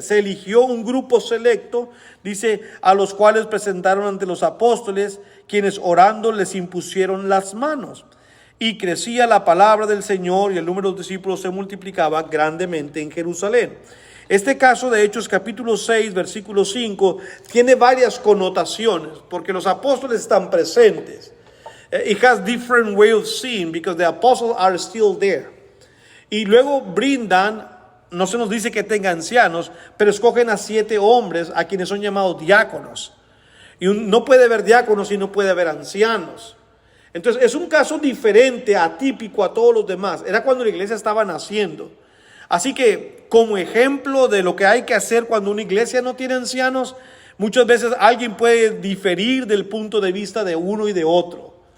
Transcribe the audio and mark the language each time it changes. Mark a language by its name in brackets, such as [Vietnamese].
[Spanish] Se eligió un grupo selecto, dice, a los cuales presentaron ante los apóstoles, quienes orando les impusieron las manos. Y crecía la palabra del Señor y el número de los discípulos se multiplicaba grandemente en Jerusalén. Este caso de Hechos capítulo 6, versículo 5, tiene varias connotaciones, porque los apóstoles están presentes. [English] It has different way of seeing, because the apostles are still there. [Spanish] Y luego brindan, no se nos dice que tenga ancianos, pero escogen a 7 hombres, a quienes son llamados diáconos. Y no puede haber diáconos y no puede haber ancianos. Entonces es un caso diferente, atípico a todos los demás. Era cuando la iglesia estaba naciendo. Así que, como ejemplo de lo que hay que hacer cuando una iglesia no tiene ancianos, muchas veces alguien puede diferir del punto de vista de uno y de otro.